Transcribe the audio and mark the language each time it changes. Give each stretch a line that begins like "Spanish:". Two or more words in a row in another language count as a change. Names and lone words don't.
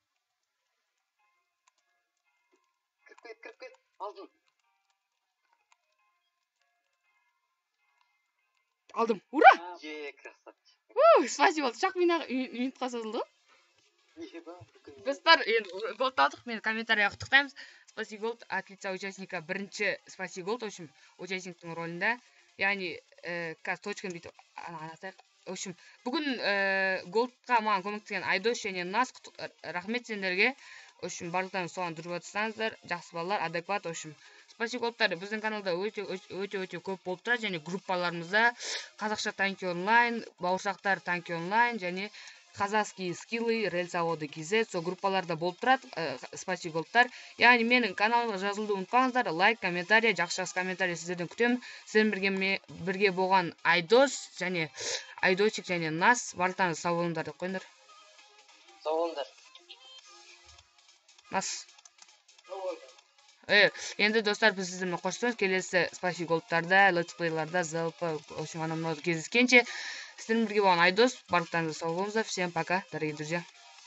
Kazakh: Кіріп кет, алдым. Алдым, ура! Красавчик. Спасибо, шақ минутқа созылды. Достар, голд алдық, мені комментарияға құттықтаймыз.
Russian: Спаси Голд, отличие участника, бірінші Спаси Голд, в общем,
Kazakh: участниктің ролында. Яғни, қазір точканы бүйтіп, анатайық.
Russian: В общем,
Kazakh: бүгін голдқа маған көмектескен Айдос және Нас, рахмет сендерге.
Russian: В общем,
Kazakh: барлықтарыңыз соған жүріп отырсаңыздар, жақсы балалар, адекват,
Russian: в общем.
Kazakh: Спаси Голдтар біздің каналда өте көп болып тұрады, және группаларымызда қазақша танки онлайн, бауырсақтар танки онлайн, және казахские скиллы, рельсоводы KZ, со группаларда болып тұрады, Спаси Голдтар. Яғни менің каналыма жазылуды ұмытпаңыздар, лайк, комментария, жақсы комментария сіздерден күтемін. Сіздермен бірге болған Айдос және Айдосик және Нас, барлықтарыңыз сау болыңдар деп қойыңдар. Сау болыңдар. Нас. Енді достар, біз сіздермен қоштасамыз. Келесі Спаси Голдтарда, летсплейларда, залпы,
Russian: в общем,
Kazakh: анау кездескенше. Сіздермен бірге болған Айдос, барлықтарыңыз сау болыңыздар.
Russian: Всем пока, дорогие друзья.